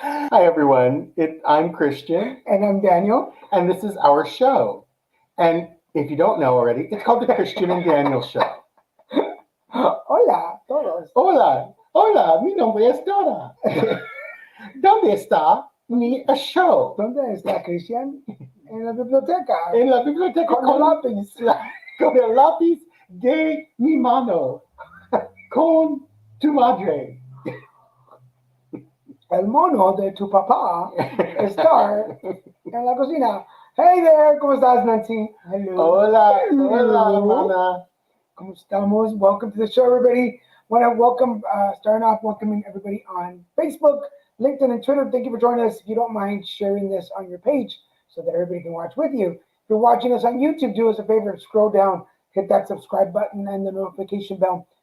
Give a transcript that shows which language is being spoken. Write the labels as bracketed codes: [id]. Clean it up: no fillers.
[en] Hi, everyone. I'm Christian. And I'm Daniel. And this is our show. And if you don't know already, it's called the Christian and Daniel Show. [es] Hola, todos. Hola, hola, mi nombre es Dora. ¿Dónde está mi show? ¿Dónde está Cristian? En la biblioteca. En la biblioteca Con lápiz. Con el lápiz de mi mano. Con tu madre. El mono de tu papá está en la cocina. [en] Hey there, [es] ¿cómo estás, Nancy? [en] Hello. [es] Hola, [en] Hello. [es] hola, hermana. ¿Cómo estamos? [en] Welcome to the show, everybody. Want to welcoming everybody on Facebook, LinkedIn, and Twitter. Thank you for joining us. If you don't mind sharing this on your page so that everybody can watch with you. If you're watching us on YouTube, do us a favor, scroll down, hit that subscribe button and the notification bell.